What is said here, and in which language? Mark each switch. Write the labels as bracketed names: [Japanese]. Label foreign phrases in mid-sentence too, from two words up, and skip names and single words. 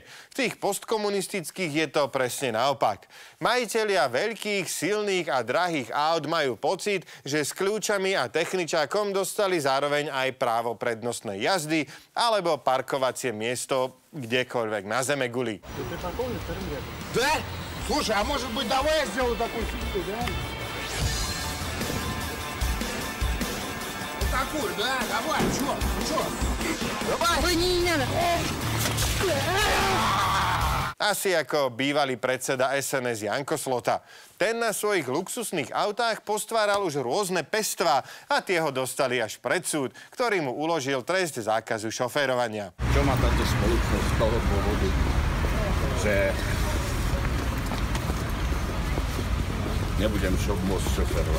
[Slovak] V tých postkomunistických je to presne naopak. Majitelia veľkých, silných a drahých aut majú pocit, že s kľúčami a techničákom dostali zároveň aj právo prednostnej jazdy alebo parkovacie miesto kdekoľvek na zemeguli. [Russian] Да? Слушай, а может быть, давай я сделаю такую фигню, да? Вот такую, да? Давай, чё? Давай! Ой, не надо! [Slovak] Asi ako bývalý predseda SNS Janko Slota. Ten na svojich luxusných autách postváral už rôzne pestvá a tie ho dostali až pred súd, ktorý mu uložil trest zákazu šoférovania. Čo má táto spoločnosť z toho dôvodu, že nebudem môcť šoférovať?